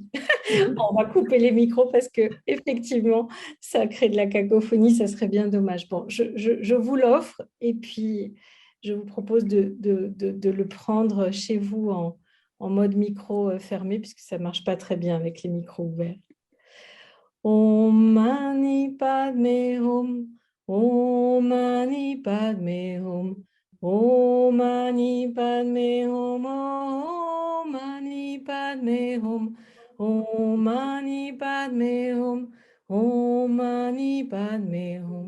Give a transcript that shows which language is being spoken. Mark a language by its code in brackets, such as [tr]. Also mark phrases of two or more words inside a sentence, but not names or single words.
[fr] On va couper les micros parce que effectivement, ça crée de la cacophonie, ça serait bien dommage. Bon, je vous l'offre et puis je vous propose de le prendre chez vous en mode micro fermé puisque ça ne marche pas très bien avec les micros ouverts. [sa] ॐ मणि पद्मे हूँ, ॐ मणि पद्मे हूँ, ॐ मणि पद्मे हूँ, ॐ मणि पद्मे हूँ, ॐ मणि पद्मे हूँ, ॐ मणि पद्मे हूँ,